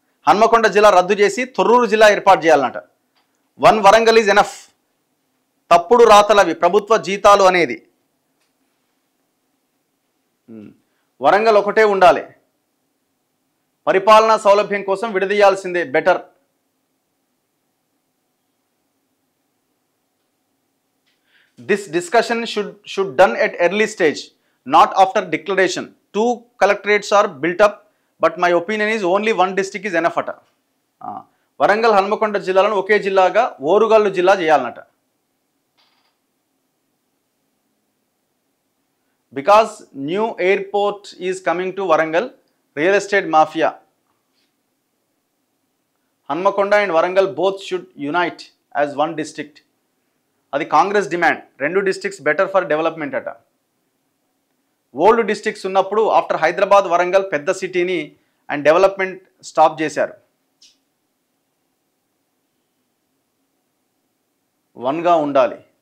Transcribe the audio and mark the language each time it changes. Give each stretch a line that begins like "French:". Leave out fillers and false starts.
Telugu: హన్మకొండ జిల్లా రద్దు చేసి తొర్రూరు జిల్లా ఏర్పాటు చేయాలన్నట.
English: 1 Warangal is enough.
Telugu: తప్పుడు రాతలవి, ప్రభుత్వ జీతాలు అనేది. వరంగల్ ఒకటే ఉండాలి. పరిపాలనా సౌలభ్యం కోసం విడదీయాల్సిందే better.
English: This discussion should done at early stage, not after declaration. 2 collectorates are built up, but my opinion is only 1 district is enough అట.
Telugu: వరంగల్ హన్మకొండ జిల్లాలను ఒకే జిల్లాగా ఓరుగల్లు జిల్లా చేయాలన్నట.
English: Because new airport is coming to Warangal, real estate mafia. Hanmakonda and Warangal both should unite as 1 district.
Telugu: అది Congress demand.
English: 2 districts better for development అట. Old districts ఉన్నప్పుడు after Hyderabad Warangal
Telugu: పెద్ద సిటీని
English: And development stop చేశారు.
Telugu: 1గా ఉండాలి.